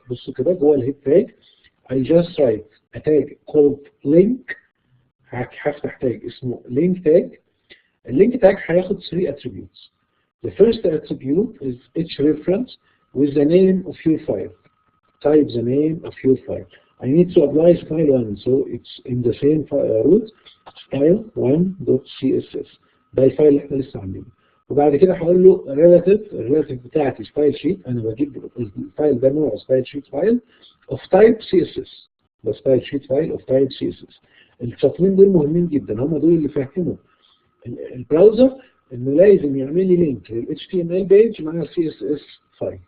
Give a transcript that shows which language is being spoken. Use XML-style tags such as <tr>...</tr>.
<ar>بصوا كده جوه الهيد تاج</ar> <en>I just write a tag called link.</en> <ar>هفتح تاج اسمه link tag. اللينك تاج هياخد 3 attributes.</ar> <en>The first attribute is each reference with the name of your file. Type the name of your file. I need to apply style 1, so it's in the same root style1.css.</en> <ar>ده الفايل اللي احنا لسه عاملينه. وبعد كده هقول له الريلاتيف بتاعتي ستايل شيت. انا بجيب الفايل ده نوع ستايل شيت فايل</ar> <en>of type CSS.</en> <ar>ده ستايل شيت فايل</ar> <en>of type CSS.</en> <ar>السطرين دول مهمين جدا، هم دول اللي فهموا البراوزر انه لازم يعمل لي لينك لل HTML بيج مع ال CSS فايل.</ar>